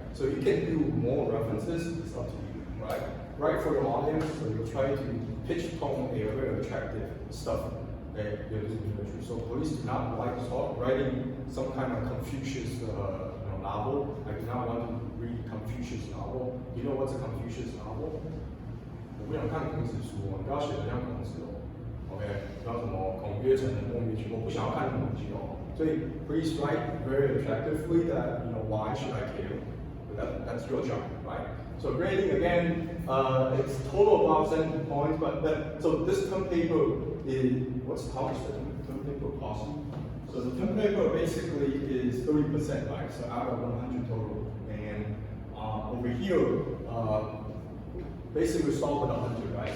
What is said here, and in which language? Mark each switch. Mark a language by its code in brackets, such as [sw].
[en] So you can do more references, it's up to you, right? Right for your audience, so you try to pitch tone a very attractive stuff that you're doing. So please do not start writing some kind of Confucius novel. I do not want to read Confucius novel. You know what's a Confucius novel? [zh] 我不想看孔子书，你不要写得像孔子哦。OK， 叫什么孔曰成人孟曰群，我不想要看那种东西哦。所以 [en] please write very attractively that why should I care? But that's your job, right? So grading again, it's total about 70 points, but so this term paper is how much the term paper cost? So the term paper basically is 30%, right? So out of 100 total, and over here, basically we start with 100, right?